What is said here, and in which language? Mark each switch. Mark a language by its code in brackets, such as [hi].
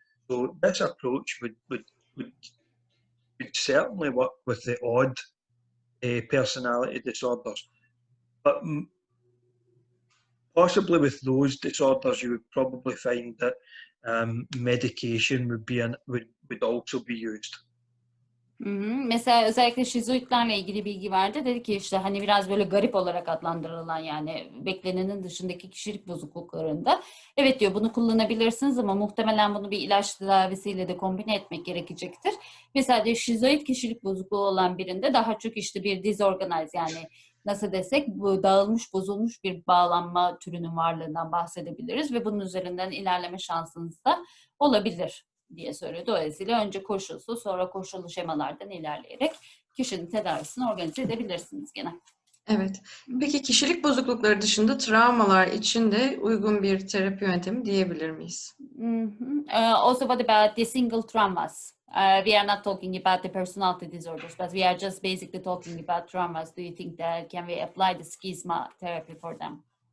[en] So this approach would certainly work with the odd personality disorders, but possibly with those disorders you would probably find that medication would also be used. [tr] Mesela özellikle şizoidlerle ilgili bilgi verdi. Dedi ki işte hani biraz böyle garip olarak adlandırılan, yani beklenenin dışındaki kişilik bozukluklarında, evet diyor, bunu kullanabilirsiniz ama muhtemelen bunu bir ilaç tedavisiyle de kombine etmek gerekecektir. Mesela diyor, şizoid kişilik bozukluğu olan birinde daha çok işte bir disorganize, yani nasıl desek, bu dağılmış, bozulmuş bir bağlanma türünün varlığından bahsedebiliriz ve bunun üzerinden ilerleme şansınız da olabilir diye söylüyor. Dolayısıyla önce koşulsuz, sonra koşullu şemalardan ilerleyerek kişinin tedavisini organize edebilirsiniz gene. Evet. Peki kişilik bozuklukları dışında travmalar için de uygun bir terapi yöntemi diyebilir miyiz? [en] Also, what about the single traumas? We are not talking about the personality disorders, but we are just basically talking about traumas. Do you think that can we apply the schema therapy for them?